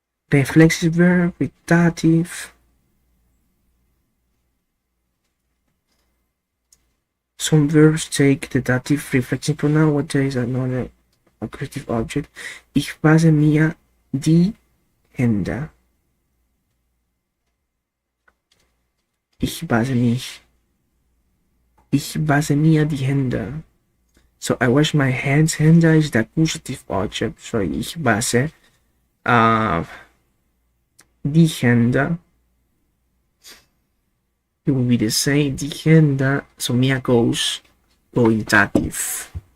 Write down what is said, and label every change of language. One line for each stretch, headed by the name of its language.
English: reflexive verb with dative. Some verbs take the dative reflexive pronoun, what there is another accusative object.
German: Ich wasche mir die Hände. Ich wasche mich. Ich wasche mir die Hände.
English: So I wash my hands. Hände is the accusative object.
German: So ich wasche die Hände.
English: It will be the same.
German: Die Hände.
English: So mir goes go in dative.